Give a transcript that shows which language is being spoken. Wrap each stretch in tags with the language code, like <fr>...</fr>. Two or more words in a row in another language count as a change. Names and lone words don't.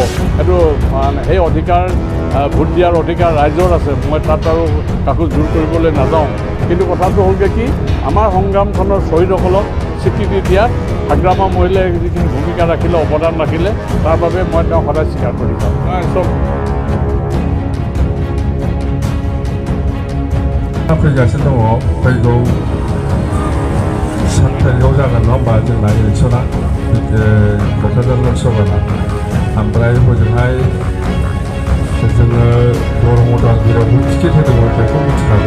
<as>এইটো মানে সেই অধিকাৰ ভোট দিয়াৰ অধিকাৰ ৰাইজৰ আছে, মই তাত আৰু কাকো জোৰ কৰিবলৈ নাযাওঁ। কিন্তু কথাটো হ'লগৈ কি, আমাৰ সংগ্ৰামখনৰ শ্বহীদসকলক স্বীকৃতি দিয়াত হাগ্ৰামা মহিলাই যিখিনি ভূমিকা ৰাখিলে, অৱদান ৰাখিলে, তাৰ বাবে মই তেওঁক সদায় স্বীকাৰ কৰি যাওঁ।</as> <brx>फैगासिनो दङ फैगौ 7 तारिखआव जागोन नङा होमबा जोंना इलेक्सना क'क्राझार लकसभाना। ओमफ्राय हजोंहाय जोङो दरं उदालगुरियावबो टिकेट होदोंमोन, बेखौ मिथिखागौ।</brx>